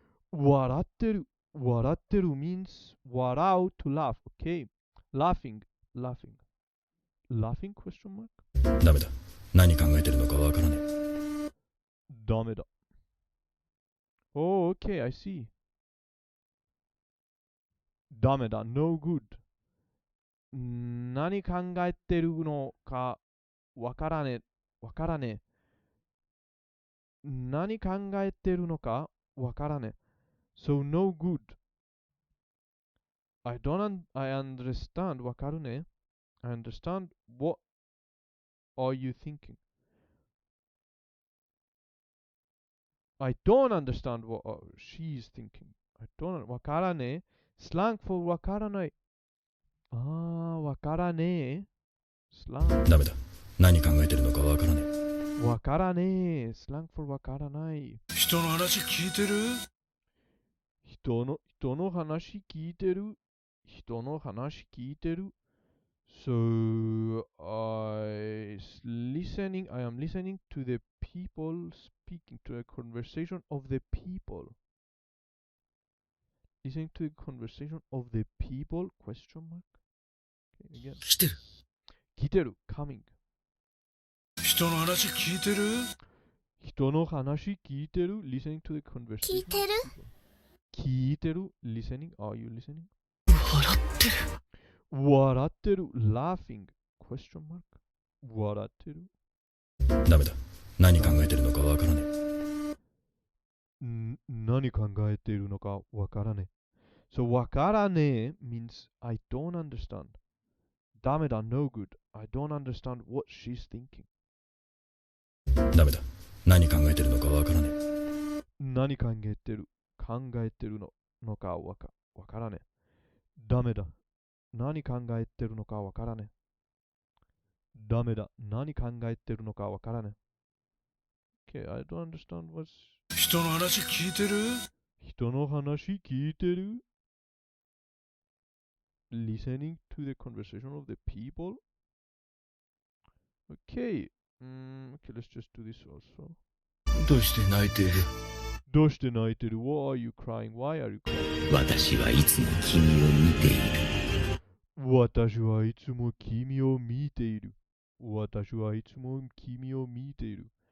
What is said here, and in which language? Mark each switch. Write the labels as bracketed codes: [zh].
[en] 笑ってる 笑ってる means 笑う to laugh. Okay, laughing question mark. [ja] ダメだ。何考えてるのかわからねえ。 [en] ダメだ.Oh, okay, I see. ダメだ no good. [ja] 何考えてるのかわからねえ。何考えてるのかわからねえ。 [en] So no good. I understand. わかるね。I understand. What are you thinking? I don't understand what she is thinking. I don't. わからねえ。 Slang for わからない。わからねえ。Slang. [ja] ダメだ。何考えてるのかわからねえ。 [en] わからねえ。Slang for わからない。 [ja] 人の話聞いてる人の話聞いてる人の話聞いてる [en] So I am listening to the people speaking, to a conversation of the people. Listening to the conversation of the people? Question mark? Okay, again. [ja] 来てる。 [en] 聞いてる coming. [ja] 人の話聞いてる。人の話聞いてる [en] listening to the conversation. [ja] 聞いてる [en] 聞いてる listening. Are you listening? [ja] 笑ってる。 [en] 笑ってる laughing. Question mark. 笑ってる [ja] ダメだ。何考えてるのかわからね何考えているのかわからねえ。 [en] So わからねえ means I don't understand. ダメだ no good. I don't understand what she's thinking. [ja] ダメだ。何考えてるのかわからね何考えてるのかわからねえ。ダメだ。何考えてるのかわからねえ。ダメだ。何考えてるのかわからねえ。 [en] Okay, I don't understand what's... [ja] 人の話聞いてる。人の話聞いてる [en] Listening to the conversation of the people? Okay. Okay, let's just do this also. [ja] どうして泣いている。どうして泣いてる [en] Why are you crying? Why are you crying? [ja] 私はいつも君を見ている。私はいつも君を見ている。私はいつも君を見ている。